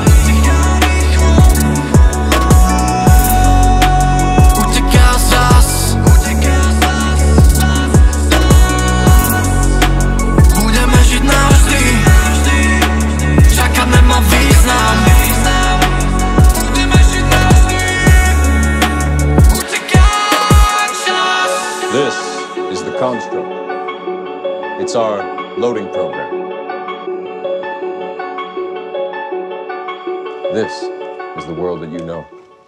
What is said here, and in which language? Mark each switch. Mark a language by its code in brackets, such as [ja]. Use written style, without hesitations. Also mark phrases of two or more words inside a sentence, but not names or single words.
[sk] Uteká zas, budeme žiť navždy, čakať nemá význam. [en] This is the construct. It's our loading program. This is the world that you know.